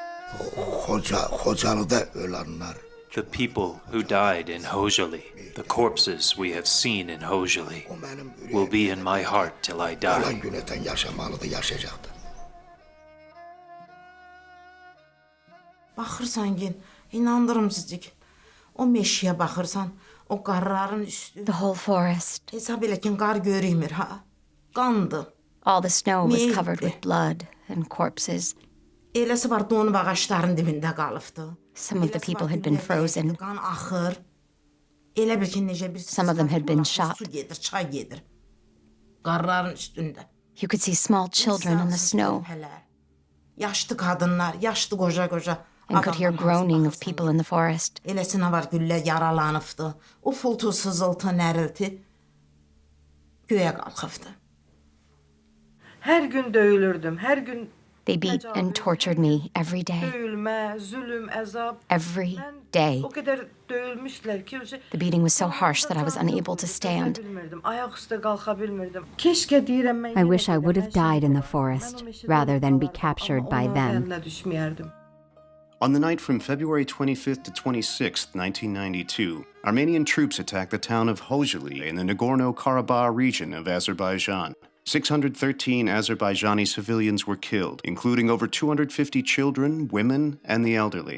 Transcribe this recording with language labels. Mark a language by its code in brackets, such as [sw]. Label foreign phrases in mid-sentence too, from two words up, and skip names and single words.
[en] The people who died in Khojaly, the corpses we have seen in Khojaly, will be in my heart till I die. [az] Baxırsan gen, inandırım sizcik. O meşiye baxırsan, o qarların üstü. [en] The whole forest. [az] Hesab eləkin qar görüymür ha. Qandı. [en] All the snow was covered with blood and corpses. [az] Eləsi var donub ağaçların dibində qalıbdı. [en] Some of the people had been frozen. [az] Qan axır. Elə bil ki necə bir [en] Some of them had been shot. [az] Su gedir, çay gedir. Qarların üstündə. [en] You could see small children in the snow [az] Yaşlı qadınlar, yaşlı qoca. [en] and could hear groaning of people in the forest. [az] Eləsinə var güllə yaralanıbdı. O fultu, sızıltı, nərilti göyə qalxıbdı. Hər gün döyülürdüm, hər gün [en] They beat and tortured me every day. [az] döyülmə, zülüm, əzab. [en] Every day. [az] O qədər döyülmüşlər ki, [en] The beating was so harsh that I was unable to stand. [az] bilmirdim, ayaq üstə qalxa bilmirdim. Keşke deyirəm mən. [en] I wish I would have died in the forest rather than be captured by them. [az] Düşməyərdim. [en] On the night from February 25th to 26th, 1992, Armenian troops attacked the town of Khojaly in the Nagorno Karabakh region of Azerbaijan. 613 Azerbaijani civilians were killed, including over 250 children, women, and the elderly.